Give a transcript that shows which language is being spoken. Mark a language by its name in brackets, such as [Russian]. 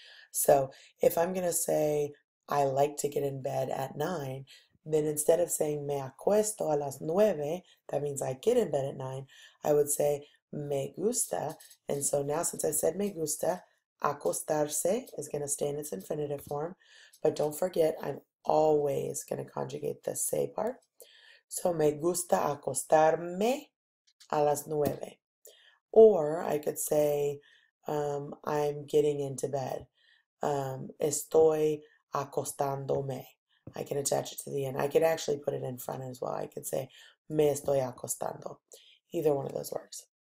[English] So if I'm going to say, I like to get in bed at 9, then instead of saying [Spanish] me acuesto a las 9, [English] that means I get in bed at 9, I would say [Spanish] me gusta. [English] And so now since I said me gusta, acostarse is going to stay in its infinitive form. But don't forget, I'm always going to conjugate the se part. So [Spanish] me gusta acostarme a las 9. [English] Or I could say, I'm getting into bed. [Spanish] Estoy acostándome. [English] I can attach it to the end. I could actually put it in front as well. I could say, [Spanish] me estoy acostando. [English] Either one of those works.